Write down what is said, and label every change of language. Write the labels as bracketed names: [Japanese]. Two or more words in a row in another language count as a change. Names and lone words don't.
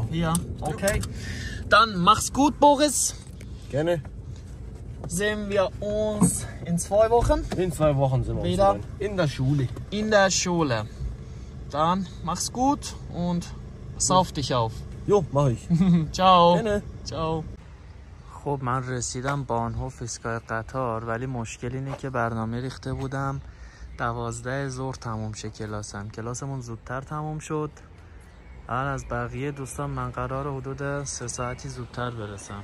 [German] Ja, okay. Dann mach's gut, Boris. Gerne. Sehen wir uns in 2 Wochen In 2 Wochen sind wir wieder uns in der Schule. in der Schule. Dann mach's gut und sauf dich auf. Jo, mach ich. Ciao. Gerne. ciao. [Persian] خب من رسیدم بانهوف ایستگاه قطار، ولی مشکل اینه که برنامه ریخته بودم 12 ظهر تموم شه کلاسمون زودتر تموم شد. الان از بقیه دوستان من قرار حدود 3 ساعتی زودتر برسم.